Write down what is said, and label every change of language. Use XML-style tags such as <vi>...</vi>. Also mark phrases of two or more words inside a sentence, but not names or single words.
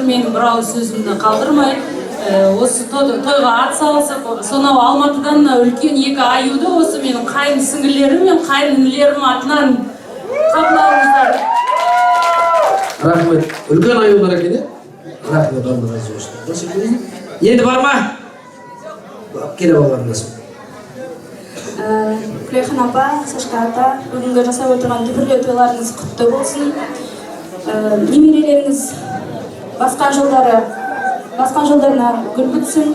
<kk>Менің бір ауыз сөзімді қалдырмай, осы тойға ат салысып, сонау Алматыдан үлкен 2 аюды осы менің қайын сіңілерім мен қайын інілерім атынан қабылдаңыздар. Рахмет. Үлкен аюлар екен, рахмет,</kk> <tr>Allah razı olsun.</tr> <kk>Енді бар ма? Келе болғаныңыз. Күләйхан апа, Сашка ата, бүгінгі жасап отырған дүбірлі тойларыңыз құтты болсын. Немерелеріңіз басқан жылдарына гүл бітсін.</kk>